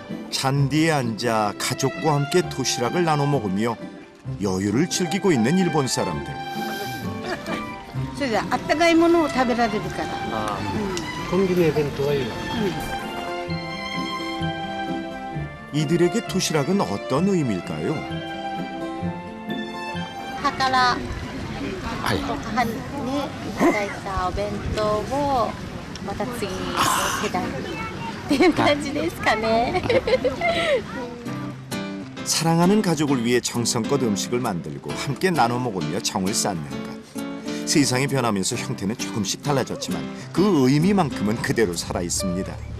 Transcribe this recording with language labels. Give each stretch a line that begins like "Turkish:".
Korean: 잔디에 앉아 가족과 함께 도시락을 나눠 먹으며 여유를 즐기고 있는 일본 사람들.
Japanese: それであったかいものを食べられるから。コンビニ弁当はいいの。
Korean: 이들에게 도시락은 어떤 의미일까요?
Japanese: 母から母にねいただいたお弁当をまた次の世代にっていう感じですかね。
Korean: 사랑하는 가족을 위해 정성껏 음식을 만들고 함께 나눠 먹으며 정을 쌓는 것. 세상이 변하면서 형태는 조금씩 달라졌지만 그 의미만큼은 그대로 살아 있습니다.